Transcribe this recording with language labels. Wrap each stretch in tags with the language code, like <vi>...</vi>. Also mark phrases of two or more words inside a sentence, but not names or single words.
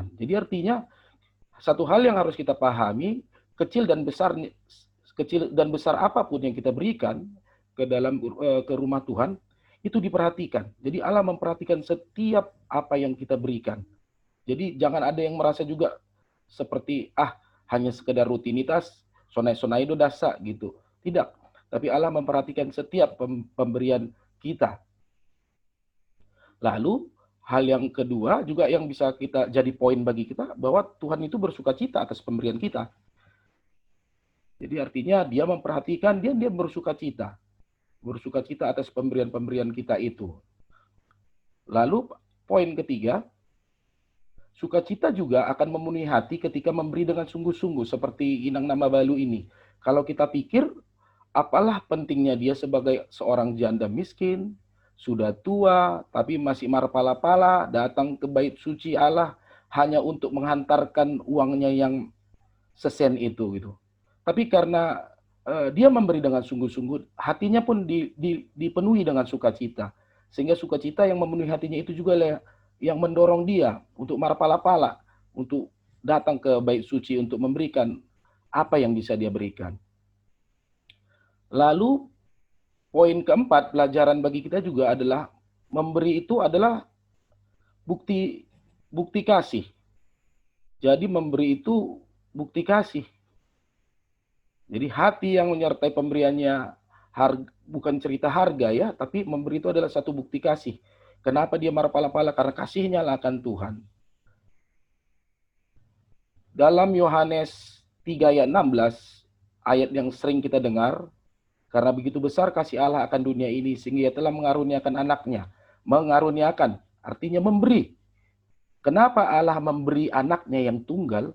<id>Jadi artinya satu hal yang harus kita pahami, kecil dan besar apapun yang kita berikan ke rumah Tuhan, itu diperhatikan. Jadi Allah memperhatikan setiap apa yang kita berikan. Jadi jangan ada yang merasa juga seperti hanya sekedar rutinitas,</id> <bts>sonai-sonai do dasa gitu.</bts> <id>Tidak. Tapi Allah memperhatikan setiap pemberian kita. Lalu hal yang kedua juga yang bisa kita jadi poin bagi kita, bahwa Tuhan itu bersuka cita atas pemberian kita. Jadi artinya dia memperhatikan, dia bersuka cita. Bersuka cita atas pemberian-pemberian kita itu. Lalu poin ketiga, sukacita juga akan memenuhi hati ketika memberi dengan sungguh-sungguh seperti Inang Nama Balu ini. Kalau kita pikir, apalah pentingnya dia sebagai seorang janda miskin, sudah tua, tapi masih marpala-pala, datang ke bait suci Allah hanya untuk menghantarkan uangnya yang sesen itu gitu. Tapi karena dia memberi dengan sungguh-sungguh, hatinya pun dipenuhi dengan sukacita. Sehingga sukacita yang memenuhi hatinya itu juga yang mendorong dia untuk marpala-pala, untuk datang ke bait suci untuk memberikan apa yang bisa dia berikan. Lalu poin keempat, pelajaran bagi kita juga adalah memberi itu adalah bukti kasih. Jadi memberi itu bukti kasih. Jadi hati yang menyertai pemberiannya bukan cerita harga ya, tapi memberi itu adalah satu bukti kasih. Kenapa dia marpala-pala? Karena kasihnya lah akan Tuhan. Dalam Yohanes 3 ayat 16, ayat yang sering kita dengar, karena begitu besar kasih Allah akan dunia ini, sehingga ia telah mengaruniakan anaknya. Mengaruniakan, artinya memberi. Kenapa Allah memberi anaknya yang tunggal?</id>